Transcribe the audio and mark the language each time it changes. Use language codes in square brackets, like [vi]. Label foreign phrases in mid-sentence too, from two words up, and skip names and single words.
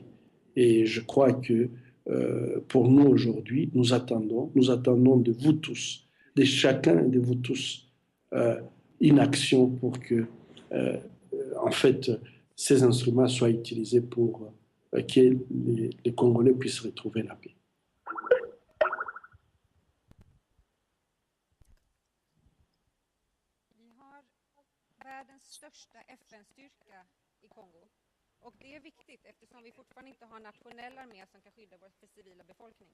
[fr] Et je crois que pour nous aujourd'hui, nous attendons de vous tous, de chacun de vous tous, une action pour que, en fait, ces instruments soient utilisés pour que les Congolais puissent retrouver la paix. [sv] Vi har världens största FN-styrka i Kongo. Och det är viktigt eftersom vi fortfarande inte har en nationell armé som kan skydda vår civila befolkning.